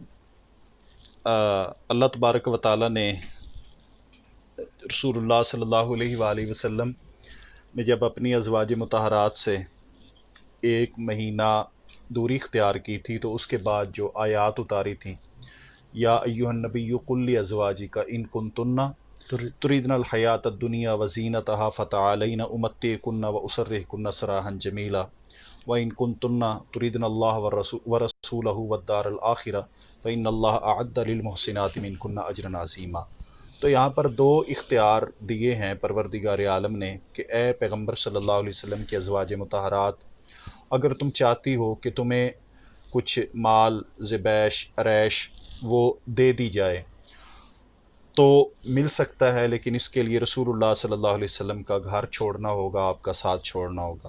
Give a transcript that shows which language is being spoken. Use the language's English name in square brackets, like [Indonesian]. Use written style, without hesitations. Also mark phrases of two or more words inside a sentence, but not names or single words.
[Arabic] اللہ تبارک و تعالیٰ [Urdu] نے رسول اللہ [Arabic] صلی اللہ علیہ وآلہ وسلم [Urdu] نے جب اپنی ازواج مطہرات سے 1 مہینہ دوری اختیار کی تھی تو اس کے بعد جو آیات اتاری تھیں، [Arabic] یا ایھا النبی قل لازواجک ان کنتن تریدن الحیاۃ الدنیا وزینتہا فتعالین امتعکن واسرحکن سراحا جمیلا وان کنتن تریدن اللہ ورسولہ والدار الآخرہ فإن اللہ اعد للمحسنات منکن اجرا عظیما۔ [Urdu] تو یہاں پر 2 اختیار دیے ہیں پروردگار عالم نے کہ اے پیغمبر [Arabic] صلی اللہ علیہ وسلم [Urdu] کی ازواج مطہرات، اگر تم چاہتی ہو کہ تمہیں کچھ مال، زبیش، عریش وہ دے دی جائے تو مل سکتا ہے، لیکن اس کے لیے رسول اللہ صلی اللہ علیہ وسلم کا گھر چھوڑنا ہوگا، آپ کا ساتھ چھوڑنا ہوگا۔